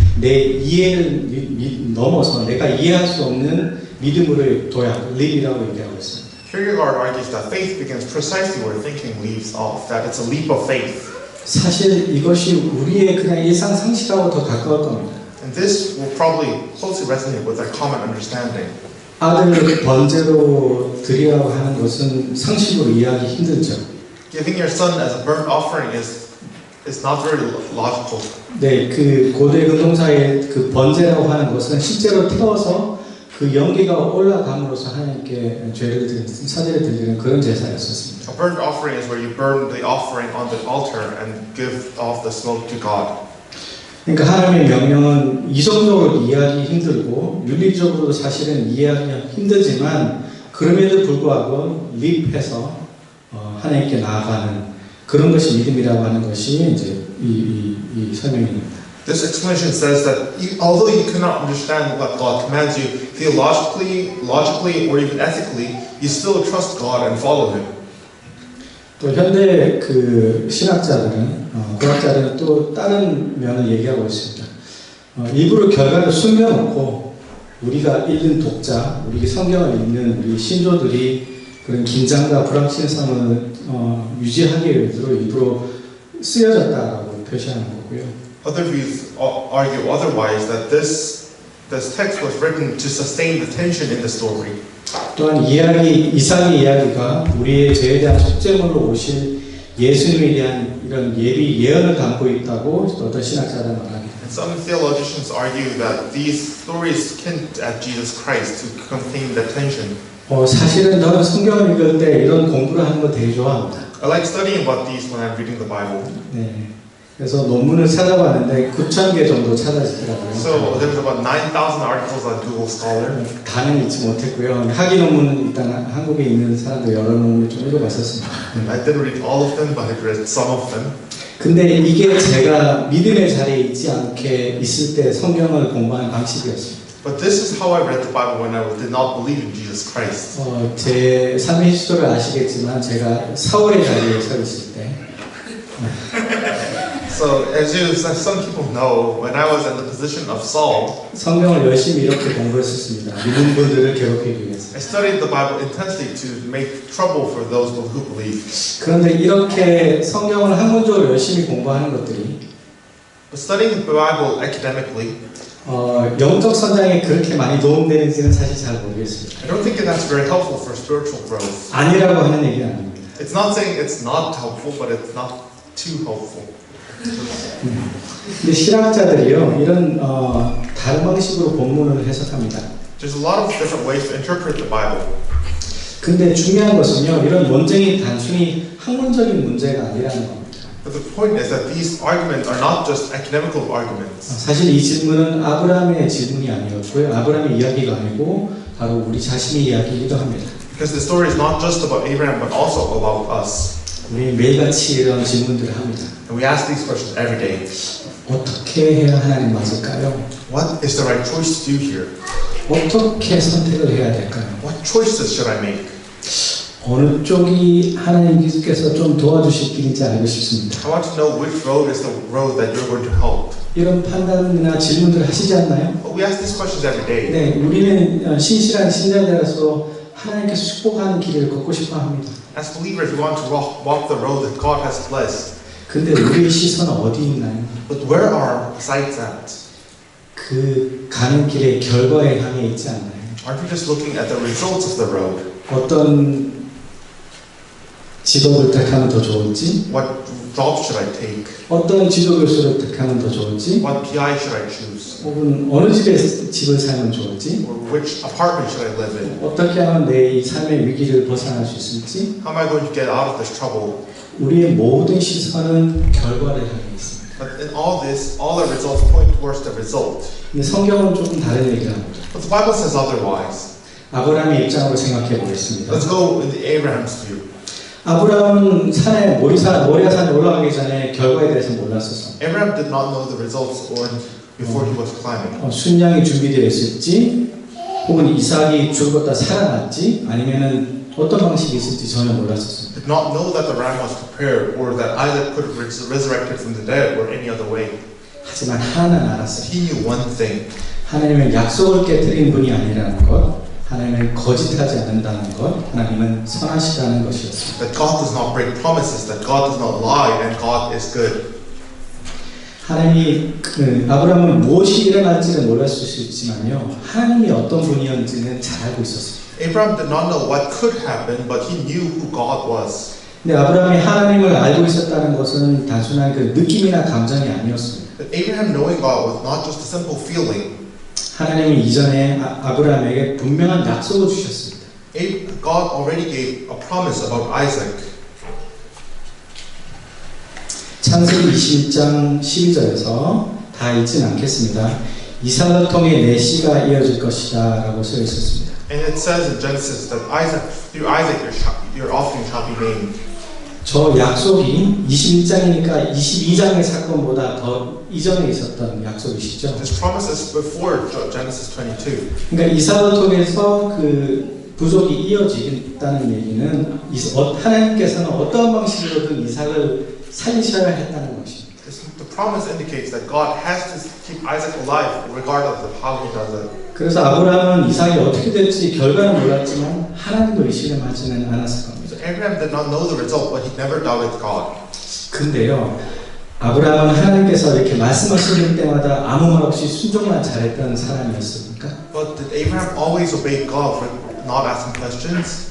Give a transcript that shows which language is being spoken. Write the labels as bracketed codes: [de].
[ko] 내 이해를 넘어서 내가 이해할 수 없는 믿음으로의 도약, leap이라고 얘기하고 있습니다. [en] Kierkegaard argues that faith begins precisely where thinking leaves off, that it's a leap of faith. [ko] 사실 이것이 우리의 그냥 일상 상식하고 더 가까울 겁니다. [en] And this will probably closely resonate with our common understanding. [ko] 아들을 번제로 드리라고 하는 것은 상식으로 이해하기 힘들죠. [en] Giving your son as a burnt offering is not very logical. [ko] 네, 그 고대 근동사의 그 번제라고 하는 것은 실제로 태워서 그 연기가 올라감으로써 하나님께 사제를 드리는 그런 제사였었습니다. [en] A burnt offering is where you burn the offering on the altar and give off the smoke to God. [ko] 그러니까 하나님의 명령은 이성적으로 이해하기 힘들고 윤리적으로도 사실은 이해하기 힘들지만 그럼에도 불구하고 립해서 하나님께 나아가는 그런 것이 믿음이라고 하는 것이 이제 이 설명입니다. [en] This explanation says that although you cannot understand what God commands you theologically, logically, or even ethically, you still trust God and follow Him. [ko] 또 현대 그 신학자들은 과학자들은 또 다른 면을 얘기하고 있습니다. 일부러 결과를 숨겨놓고 우리가 읽는 독자, 우리 성경을 읽는 우리 신조들이 그런 긴장과 불확실성을 유지하기 위해서 일부러 쓰여졌다라고 표시하는 거고요. [en] Other views argue otherwise, that this text was written to sustain the tension in the story. [ko] 또한 이삭의 이야기가 우리의 죄에 대한 속죄물로 오실 예수님에 대한 이런 예언을 담고 있다고 어떤 신학자들은 말합니다. [en] And some theologians argue that these stories hint at Jesus Christ to contain the tension. [ko] 사실은 저는 성경을 읽을 때 이런 공부를 하는 거 되게 좋아합니다. [en] I like studying about these when I'm reading the Bible. [ko] 네. 그래서 논문을 찾아봤는데 9,000개 정도 찾아지더라고요. [en] So there's about 9,000 articles on Google Scholar. [ko] 다는 읽지 못했고요. 학위 논문은 일단 한국에 있는 사람들 여러 논문을 좀 읽어봤었습니다. [en] I didn't read all of them, but I read some of them. [ko] 근데 이게 제가 믿음의 자리에 있지 않게 있을 때 성경을 공부하는 방식이었습니다. [en] But this is how I read the Bible when I did not believe in Jesus Christ. [ko] 제 삶의 시초를 아시겠지만 제가 사울의 자리에 서 있을 때 [en] So as some people know, when I was in the position of Saul, [ko] 성경을 열심히 이렇게 공부했었습니다. 믿는 분들을 괴롭히기 위해서. [en] I studied the Bible intensely to make trouble for those who believe. [ko] 그런데 이렇게 성경을 학문적으로 열심히 공부하는 것들이 [en] But studying the Bible academically, [ko] 영적 성장에 그렇게 많이 도움되는지는 사실 잘 모르겠습니다. [en] I don't think that's very helpful for spiritual growth. [ko] 아니라고 하는 얘기는 아닙니다. [en] It's not saying it's not helpful, but it's not too helpful. [ko] 근데 신학자들이요 이런 다른 방식으로 본문을 해석합니다. [en] There's a lot of different ways to interpret the Bible. [ko] 근데 중요한 것은요 이런 논쟁이 단순히 학문적인 문제가 아니라는 겁니다. [en] But the point is that these arguments are not just academical arguments. [ko] 사실 이 질문은 아브라함의 질문이 아니었고요. 아브라함의 이야기가 아니고 바로 우리 자신의 이야기이기도 합니다. [en] Because the story is not just about Abraham, but also about us. [ko] 우리 매일같이 이런 질문들을 합니다. [en] And we ask these questions every day. [ko] 어떻게 해야 하나님 맞을까요? [en] What is the right choice to do here? [ko] 어떻게 선택을 해야 될까요? [en] What choices should I make? [ko] 어느 쪽이 하나님께서 좀 도와주실 길인지 알고 싶습니다. [en] I want to know which road is the road that you're going to help. [ko] 이런 판단이나 질문들을 하시지 않나요? [en] But we ask these questions every day. [ko] 네, 우리는 신실한 신자들로서 하나님께서 축복하는 길을 걷고 싶어 합니다. [en] As believers, we want to walk the road that God has blessed. [ko] 근데 우리의 시선은 어디 있나요? [en] But where are our sights at? [ko] 그 가는 길의 결과에 향해 있지 않나요? [en] Aren't we just looking at the results of the road? [ko] 어떤 직업을 택하면 더 좋을지, [en] What job should I take? [ko] 어떤 지도교수를 택하면 더 좋을지, [en] What PI should I choose? [ko] 혹은 어느 집을 살면 좋을지, [en] Or which apartment should I live in? [ko] 어떻게 하면 내 이 삶의 위기를 벗어날 수 있을지, [en] How am I going to get out of this trouble? [ko] 우리의 모든 시선은 결과를 향해 있습니다. [en] But in all this, all the results point towards the result. [ko] 근데 성경은 조금 다른 얘기를 합니다. [en] But the Bible says otherwise. [ko] 아브라함의 입장으로 생각해 보겠습니다. [en] Let's go in the Abraham's view. [ko] 아브라함은 산에 모리아산에 올라가기 전에 결과에 대해서 몰랐었어. [en] Abraham did not know the results before he was climbing. [ko] 순양이 준비되어 있을지, 혹은 이삭이 죽었다 살아났지, 아니면은 어떤 방식이 있을지 전혀 몰랐었어. [en] Did not know that the ram was prepared, or that Isaac could have resurrected from the dead, or any other way. [ko] 하지만 하나는 알았어요. [en] He knew one thing. [ko] 하나님은 약속을 깨뜨린 분이 아니라는 것, 하나님은 거짓하지 않는다는 것, 하나님은 선하시다는 것이었습니다. [en] That God does not break promises, that God does not lie, and God is good. [ko] 하나님이 아브라함은 무엇이 일어날지는 몰랐을 수 있지만요, 하나님이 어떤 분이었는지는 잘 알고 있었어요. [en] Abraham did not know what could happen, but he knew who God was. [ko] 근데 아브라함이 하나님을 알고 있었다는 것은 단순한 그 느낌이나 감정이 아니었습니다. [en] But Abraham knowing God was not just a simple feeling. [ko] 하나님이 이전에 아브라함에게 분명한 약속을 주셨습니다. [en] God already gave a promise about Isaac. [ko] 창세기 21장 12절에서 다 읽지는 않겠습니다. 이삭을 통해 내 씨가 이어질 것이다 라고 써 있었습니다. [en] And it says in Genesis that through Isaac your offspring shall be named. [ko] 저 약속이 21장이니까 22장의 사건보다 더 이전에 있었던 약속이시죠. [en] This promise is before Genesis 22. [ko] 그러니까 이삭을 통해서 그 부족이 이어지겠다는 얘기는 하나님께서는 어떤 방식으로든 이삭을 살리셔야 했다는 것입니다. [en] The promise indicates that God has to keep Isaac alive regardless of how he does it. [ko] 그래서 아브라함은 이삭이 어떻게 될지 결과는 몰랐지만 하나님도 의심하지는 않았을 겁니다. [en] So Abraham did not know the result, but he never doubted God. [ko] 근데요, 아브라함은 하나님께서 이렇게 말씀하시는 때마다 아무 말 없이 순종만 잘했던 사람이었습니까? [en] But did Abraham always obey God for not asking questions?